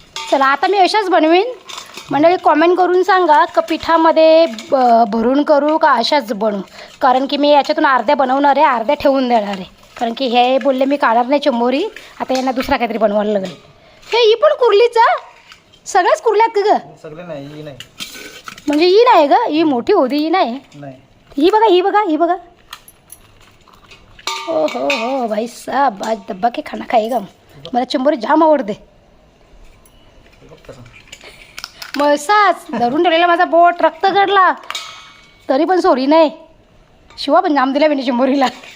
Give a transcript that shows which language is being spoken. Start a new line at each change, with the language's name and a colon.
Marathi: चला आता मी अशाच बनवीन. मंडळी कॉमेंट करून सांगा का पिठामध्ये भरून करू का अशाच बनवू, कारण की मी याच्यातून अर्ध्या बनवणार आहे, अर्ध्या ठेवून देणार आहे. कारण की हे बोलले मी काढणार नाही चिंबोरी, आता यांना दुसरा काहीतरी बनवायला लागेल. हे ही पण कुर्लीचा, सगळ्याच कुर्ल्यात का ग? सगळे नाही, ही नाही. म्हणजे ही नाही ग, ही मोठी होती, ही नाही. ही बघा, ही बघा, ही बघा.
Hindi: ओ हो भाई साहब, आज डब्बा के खाना खाएगा.
Marathi: मला चिंबोरी जाम आवडते. मसाच धरून ठेवलेला माझा बोट, रक्त गडला तरी पण सोरी नाही. शिवा पण जाम दिला मी चिंबोरीला.